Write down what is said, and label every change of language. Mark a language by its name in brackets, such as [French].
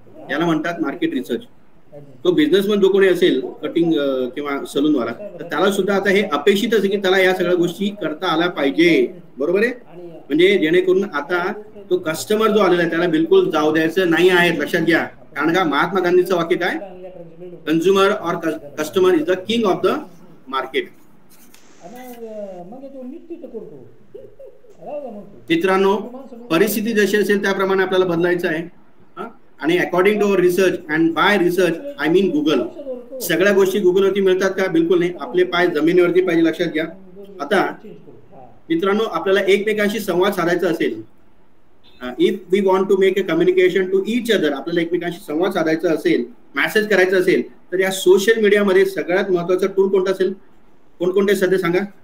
[Marathi] याला म्हणतात market research. तो बिझनेसमन जो कोणी असेल कटिंग किंवा सलूनवाला तर त्याला सुद्धा आता हे अपेक्षित असेल की त्याला या सगळ्या गोष्टी करता आल्या पाहिजे बरोबर आहे. म्हणजे जेणेकरून आता तो कस्टमर जो आलेला आहे त्याला बिलकुल जाऊ द्यायचं नाही आहे, लक्षात घ्या. कारण का महात्मा गांधीचं वाक्य काय, [English] Consumer और customer is the king of the market. [Marathi] मित्रांनो परिस्थिती जशी असेल त्याप्रमाणे आपल्याला बदलायचं आहे. आणि [English] according to our research and by research I mean Google, [Marathi] सगळ्या गोष्टी गुगलवरती मिळतात का? बिलकुल नाही. आपले पाय जमिनीवरती पाहिजे, लक्षात घ्या. आता मित्रांनो आपल्याला एकमेकांशी संवाद साधायचा असेल, [English] if we want to make a communication to each other, [Marathi] आपल्याला एकमेकांशी संवाद साधायचा असेल, मेसेज करायचा असेल तर या सोशल मीडियामध्ये सगळ्यात महत्वाचा टूल कोणता असेल? कोणकोणते सध्या सांगा?